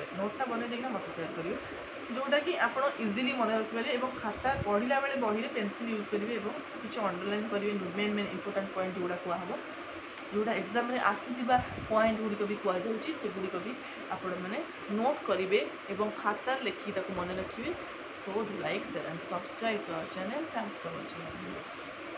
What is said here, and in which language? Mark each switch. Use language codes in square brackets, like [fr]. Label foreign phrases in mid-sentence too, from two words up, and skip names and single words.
[or] ନୋଟ୍ଟା ବନେଇ ଦେଇକିନା ମୋତେ ସେୟାର କରିବେ ଯେଉଁଟାକି ଆପଣ ଇଜିଲି ମନେ ରଖିପାରିବେ ଏବଂ ଖାତା ପଢ଼ିଲା ବେଳେ ବହିରେ [en] pencil use [or] କରିବେ ଏବଂ କିଛି ଅଣ୍ଡରଲାଇନ୍ କରିବେ [en] main important point [or] ଯେଉଁଗୁଡ଼ା କୁହାହେବ, ଯେଉଁଟା ଏକ୍ଜାମ୍ରେ ଆସୁଥିବା ପଏଣ୍ଟ ଗୁଡ଼ିକ ବି କୁହାଯାଉଛି ସେଗୁଡ଼ିକ ବି ଆପଣମାନେ ନୋଟ୍ କରିବେ ଏବଂ ଖାତାରେ ଲେଖିକି ତାକୁ ମନେ ରଖିବେ। [en] so to like, share and subscribe to our channel. Thanks for watching our video.